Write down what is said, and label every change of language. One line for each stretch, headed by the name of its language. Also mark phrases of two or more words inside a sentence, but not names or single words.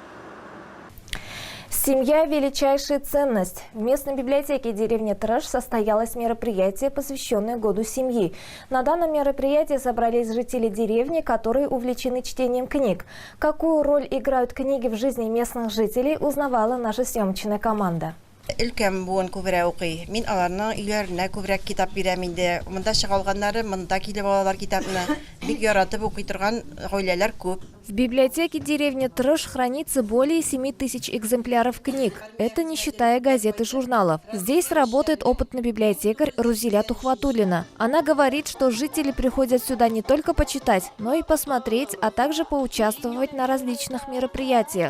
Russian: Семья – величайшая ценность. В местной библиотеке деревни Трэш состоялось мероприятие, посвященное Году семьи. На данном мероприятии собрались жители деревни, которые увлечены чтением книг. Какую роль играют книги в жизни местных жителей, узнавала наша съемочная команда.
Tatar: Өлкәм буын күбрәк укый. Мин аларның өйләренә күбрәк китап бирәм инде. Монда чыгалганнары монда килеп алалар китапны. Бик яратып укый торган гаиләләр күп.
Russian: В библиотеке деревни Трэш хранится более 7000 экземпляров книг. Это не считая газет и журналов. Здесь работает опытный библиотекарь Рузиля Тухватуллина. Она говорит, что жители приходят сюда не только почитать, но и посмотреть, а также поучаствовать на различных мероприятиях.